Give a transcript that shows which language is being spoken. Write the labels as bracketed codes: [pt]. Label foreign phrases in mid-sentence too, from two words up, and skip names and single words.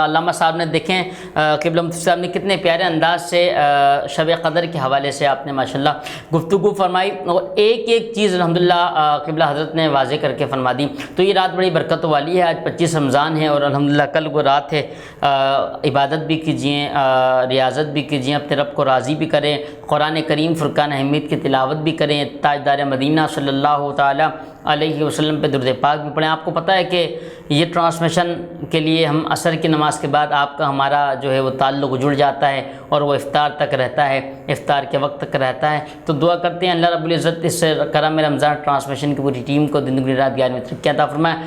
[ur] علامہ صاحب نے دیکھیں قبلہ مفتی صاحب نے کتنے پیارے انداز سے شب قدر کے حوالے سے آپ نے ماشاءاللہ گفتگو فرمائی اور ایک ایک چیز الحمدللہ قبلہ حضرت نے واضح کر کے فرما دی. تو یہ رات بڑی برکت والی ہے۔ آج 25 رمضان ہے اور الحمدللہ کل وہ رات ہے. عبادت بھی کیجیے، ریاضت بھی کیجیے، اپنے رب کو راضی بھی کریں, قرآن کریم فرقان حمید کی تلاوت بھی کریں، تاجدار مدینہ [ar] सल्लल्लाहु ताला अलैहि वसल्लम [ur] پہ درود پاک بھی پڑھیں. آپ کو پتا ہے کہ یہ ٹرانسمیشن کے لیے ہم عصر کی نماز کے بعد آپ کا ہمارا جو ہے وہ تعلق جڑ جاتا ہے اور وہ افطار تک رہتا ہے، افطار کے وقت تک رہتا ہے. تو دعا کرتے ہیں [ar] अल्लाह रब्बुल इज़्ज़त [ur] اس کرم رمضان ٹرانسمیشن کی پوری ٹیم کو دن دگنی رات 11 میں ترقی عطا فرمائے.